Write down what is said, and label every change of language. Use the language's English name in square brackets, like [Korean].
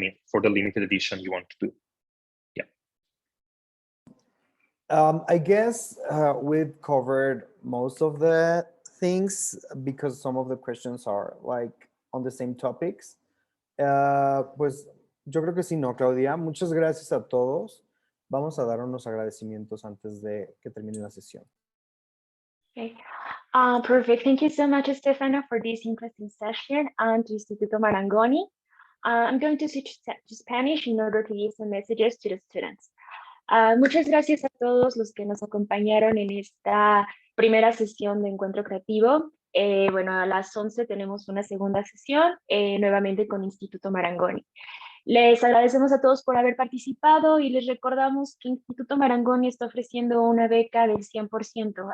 [English] For the limited edition you want to do. I guess we've covered most of the things because some of the questions are like on the same topics. [Spanish] Pues yo creo que sí, ¿no, Claudia? Muchas gracias a todos. Vamos a dar unos agradecimientos antes de que termine la sesión. [English] Okay. Perfect. Thank you so much, Stefano, for this interesting session and to Instituto Marangoni. I'm going to switch to Spanish in order to give some messages to the students. [Spanish] Muchas gracias a todos los que nos acompañaron en esta primera sesión de Encuentro Creativo. Bueno, a las 11 tenemos una segunda sesión, nuevamente con Instituto Marangoni. Les agradecemos a todos por haber participado y les recordamos que Instituto Marangoni está ofreciendo una beca del 100%.